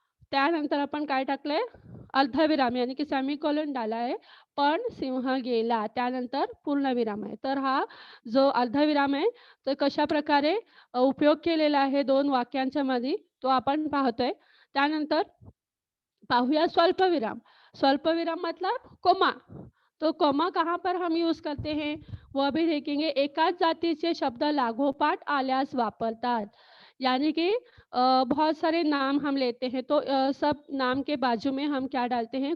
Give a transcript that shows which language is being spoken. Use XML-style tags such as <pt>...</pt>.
<mr>त्यानंतर आपण काय टाकलंय? अर्धविराम यानी की सेमीकोलन डाला आहे. पण सिंह गेला. त्यानंतर पूर्णविराम आहे. तर हा जो अर्धविराम आहे तो कशाप्रकारे उपयोग केलेला आहे 2 वाक्यांच्या मध्ये तो आपण पाहतोय. त्यानंतर पाहूया स्वल्पविराम.</mr> <hi>स्वल्पविराम मतलब कोमा. तो कोमा कहाँ पर हम यूज करते हैं वो भी देखेंगे.</hi> <mr>एकाच जातीचे शब्द लागोपाठ आल्यास वापरतात.</mr> <hi>यानी कि बहुत सारे नाम हम लेते हैं तो सब नाम के बाजू में हम क्या डालते हैं?</hi>